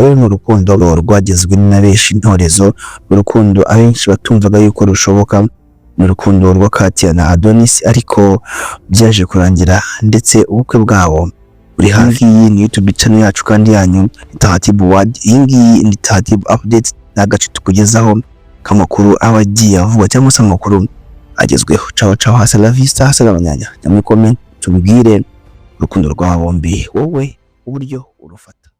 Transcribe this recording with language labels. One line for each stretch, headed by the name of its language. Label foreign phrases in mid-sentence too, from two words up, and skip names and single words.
Kinyarwanda: We n'urukundo rwagezwe na benshi intorezo, urukundo abenshi batumvaga yuko rushoboka, n'urukundo rwa Kathia na Adonis, ariko byaje kurangira ndetse ubukwe bwabo uri hafi. Iyi ni
English: YouTube channel
Kinyarwanda: yacu kandi yanyu Tahatibu Word. Iyi ngiyi ni Tahatibu update, n'agace tukugezaho kamakuru abagiye avugwa cyangwa se amakuru agezweho.
Italian: Ciao ciao,
Spanish: hasta la vista, hasta la mañana.
Kinyarwanda: Namwe comment tubwire urukundo rwa bombi wowe uburyo urufata.